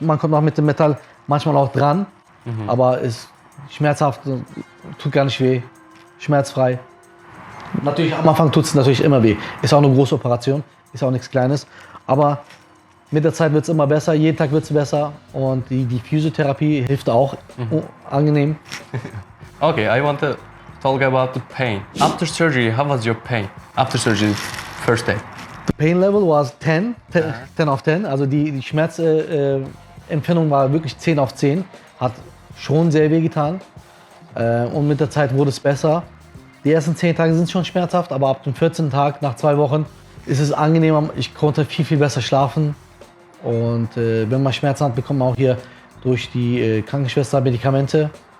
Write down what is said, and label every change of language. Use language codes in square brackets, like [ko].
[de] Man kommt auch mit dem Metall manchmal auch dran, aber ist schmerzhaft, tut gar nicht weh, schmerzfrei. Natürlich am Anfang tut es natürlich immer weh. Ist auch eine große Operation, ist auch nichts Kleines. Aber mit der Zeit wird es immer besser, jeden Tag wird es besser und die Physiotherapie hilft auch angenehm. [en] Okay, I want to talk about the pain. After surgery, how was your pain? After surgery, first day. The pain level was [de] 10 auf 10. Also die Schmerzempfindung war wirklich 10 auf 10. Hat schon sehr weh getan. Und mit der Zeit wurde es besser. Die ersten 10 Tage sind schon schmerzhaft, aber ab dem 14. Tag, nach 2 Wochen, ist es angenehmer. Ich konnte viel, viel besser schlafen. Und wenn man Schmerzen hat, bekommt man auch hier durch die Krankenschwester Medikamente.